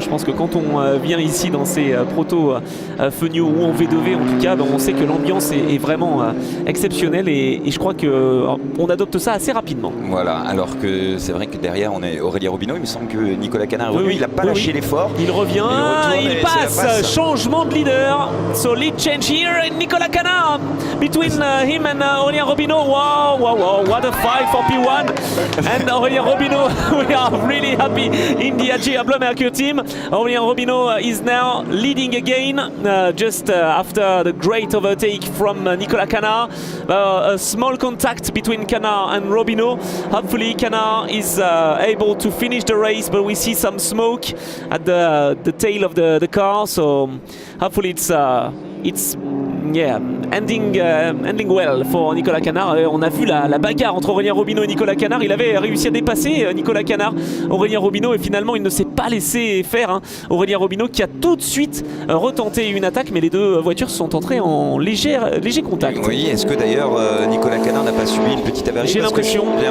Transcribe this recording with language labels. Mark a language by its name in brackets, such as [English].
[French] Je pense que quand on vient ici dans ces Proto Funio ou en V2V, en tout cas, on sait que l'ambiance est vraiment exceptionnelle et je crois qu'on adopte ça assez rapidement. Voilà, alors que c'est vrai que derrière on est Aurélien Robineau. Il me semble que Nicolas Canard, il n'a pas lâché l'effort. Il revient, il passe. Changement de leader. [English] So lead change here. Nicolas Canard between him and Aurélien Robineau. Wow, what a fight for P1. And Aurélien Robineau, we are really happy in the AG Bleu Mercure team. Aurélien Robineau is now leading again, just after the great overtake from Nicolas Canard. A small contact between Canard and Robineau. Hopefully Canard is able to finish the race, but we see some smoke at the tail of the car, so hopefully it's ending well for Nicolas Canard. [French] On a vu la bagarre entre Aurélien Robineau et Nicolas Canard. Il avait réussi à dépasser Nicolas Canard, Aurélien Robineau, et finalement il ne s'est pas laissé faire. Aurélien Robineau qui a tout de suite retenté une attaque, mais les deux voitures sont entrées en léger contact. Oui, est-ce que d'ailleurs Nicolas Canard n'a pas subi une petite avarie? J'ai l'impression